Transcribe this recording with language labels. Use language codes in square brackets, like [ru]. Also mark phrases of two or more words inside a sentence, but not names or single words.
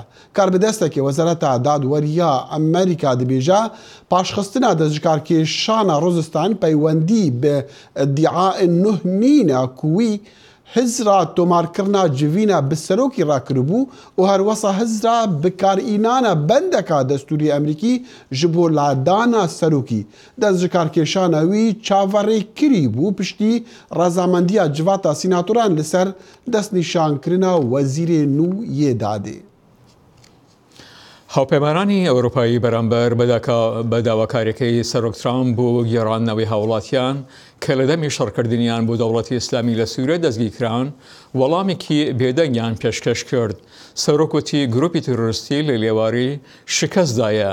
[ku] Karbidestekê Wezareta Dadweriya Amerîka dibêje paşxistina dest ji karkêşana Rosenstein peywendî bi iddiaên nûh nîne ku wî hizra tômarkirina civîna bi serokî rakiribû û herwesa hizra bikarînana bendeka destûrî Amerîkî ji bo ladana serokî. Dest ji karkêşana wî çaverêkirî bû piştî rezamendiya civata sînatoran li ser destnîşankirina Wezîrê nû yê dadê. [ckb] هاوپەیمانانی ئەوروپایی بەرامبەر بە داواکاریەکەی سەرۆک ترامپ بۆ گێڕاندنەوەی هاوڵاتیان کە لە دەمی شەڕکردنیان بۆ دەوڵەتی ئیسلامی لە سووریا دەستگیرکران وەڵامێکی بێدەنگیان پێشکەش کرد. سەرۆکوتی گروپی تروریستی لە لێواری شکەستدایە.